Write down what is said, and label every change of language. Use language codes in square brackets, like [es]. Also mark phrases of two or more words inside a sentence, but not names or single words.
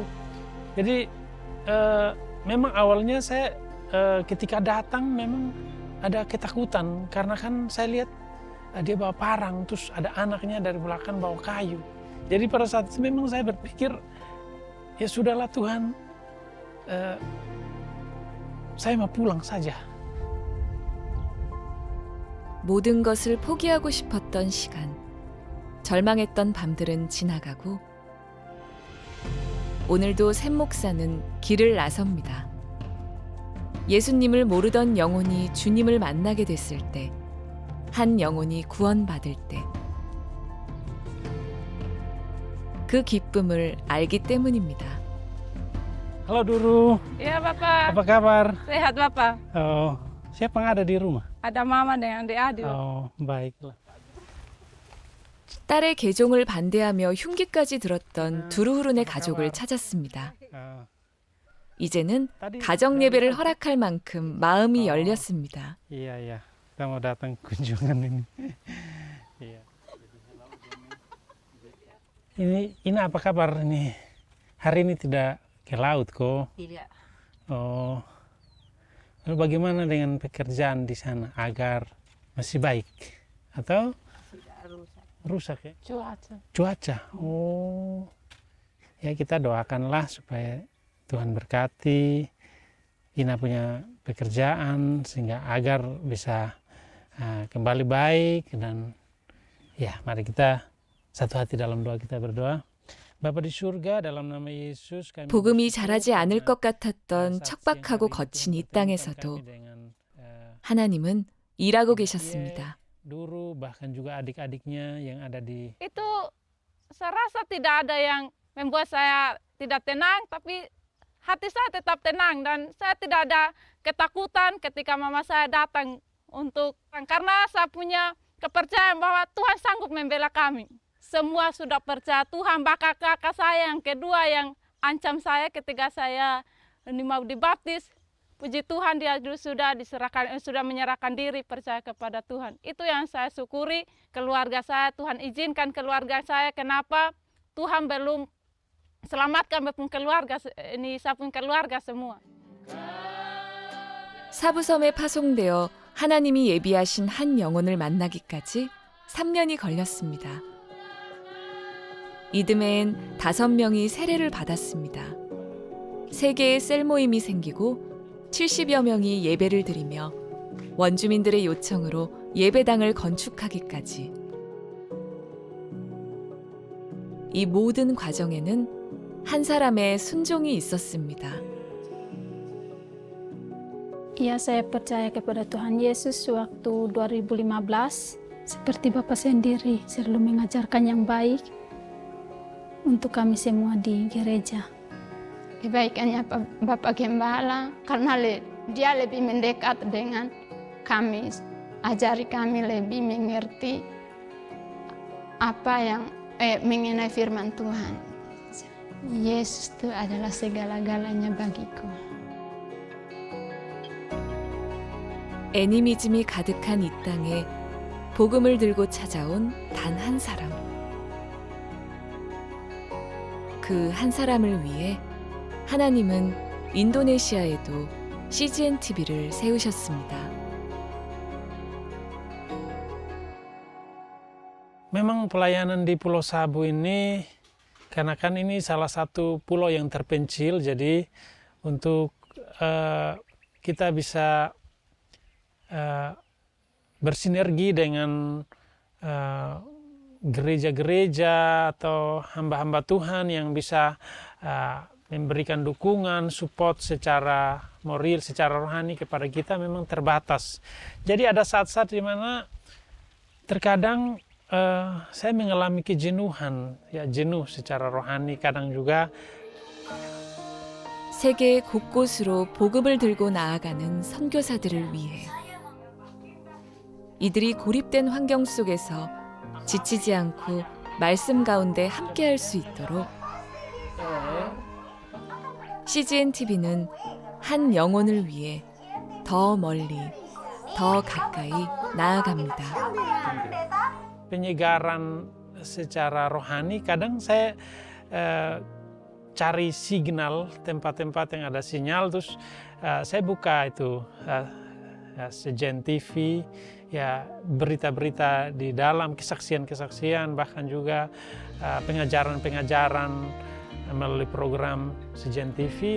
[id] Jadi memang awalnya saya ketika datang memang ada ketakutan karena kan saya lihat dia bawa parang terus ada anaknya dari belakang bawa kayu. Jadi pada saat itu memang saya berpikir, ya sudahlah Tuhan, saya mau pulang saja. [ko] 모든 것을 포기하고 싶었던 시간, 절망했던 밤들은 지나가고 오늘도 샘 목사는 길을 나섭니다. 예수님을 모르던 영혼이 주님을 만나게 됐을 때, 한 영혼이 구원받을 때, 그 기쁨을 알기 때문입니다. [id] Halo Duru, Iya Bapak, apa kabar? sehat Bapak. Oh, siapa yang ada di rumah? Ada Mama dengan adik-adik. Oh, baiklah. [ko] 딸의 개종을 반대하며 흉기까지 들었던 두루후룬의 가족을 찾았습니다. [id] Oh, [ko] 이제는 가정 예배를 허락할 만큼 마음이 열렸습니다. [id] iya, iya. Kita mau datang kunjungan ini. Iya. Ini apa kabar ini? Hari ini tidak ke laut kok? Tidak. Oh. Lalu bagaimana dengan pekerjaan di sana agar masih baik? Atau rusak ya? Cuaca. Oh. Ya kita doakanlah supaya Tuhan berkati Ina punya pekerjaan sehingga agar bisa kembali baik, dan ya mari kita satu hati dalam doa, kita berdoa. Bapa di surga, dalam nama Yesus kami [ko] 복음이 자라지 않을 것 같았던 척박하고 거친 이 땅에서도 하나님은 일하고 계셨습니다. [id] Duru bahkan juga adik-adiknya yang ada di Itu saya rasa tidak ada yang membuat saya tidak tenang, tapi hati saya tetap tenang dan saya tidak ada ketakutan ketika mama saya datang karena saya punya kepercayaan bahwa Tuhan sanggup membela kami. Semua sudah percaya Tuhan, bahkan kakak saya yang kedua yang ancam saya ketika saya mau dibaptis. Puji Tuhan, dia sudah menyerahkan diri, percaya kepada Tuhan. Itu yang saya syukuri, keluarga saya, Tuhan izinkan keluarga saya. Kenapa Tuhan belum selamatkan saya pun keluarga semua. [ko] 사부섬에 파송되어 하나님이 예비하신 한 영혼을 만나기까지 3년이 걸렸습니다. 이듬해엔 5명이 세례를 받았습니다. 3개의 셀 모임이 생기고 70여 명이 예배를 드리며 원주민들의 요청으로 예배당을 건축하기까지. 이 모든 과정에는 한 사람의 순종이 있었습니다. [id] Ya, saya percaya kepada Tuhan Yesus waktu 2015. Seperti Bapak sendiri selalu mengajarkan yang baik untuk kami semua di gereja. Kebaikannya Bapak Gembala, karena dia lebih mendekat dengan kami, ajari kami lebih mengerti apa yang mengenai firman Tuhan. Yesus itu adalah segala-galanya bagiku. [ko] 애니미즘이 가득한 이 땅에 복음을 들고 찾아온 단 한 사람. 그 한 사람을 위해 하나님은 인도네시아에도 CGN TV를 세우셨습니다. [id] Memang pelayanan di Pulau Sabu ini, karena kan ini salah satu pulau yang terpencil, jadi untuk kita bisa bersinergi dengan gereja-gereja atau hamba-hamba Tuhan yang bisa memberikan dukungan, support secara moral, secara rohani kepada kita memang terbatas. Jadi ada saat-saat di mana terkadang saya mengalami kejenuhan, ya jenuh secara rohani, kadang juga [ko] 세계 곳곳으로 복음을 들고 나아가는 선교사들을 위해 이들이 고립된 환경 속에서 지치지 않고 말씀 가운데 함께할 수 있도록 CGN TV는 한 영혼을 위해 더 멀리, 더 가까이 나아갑니다. [id] Penyegaran secara rohani, kadang saya cari signal, tempat-tempat yang ada sinyal, terus saya buka itu CGN TV, ya berita-berita di dalam, kesaksian-kesaksian, bahkan juga pengajaran-pengajaran melalui program CGN TV.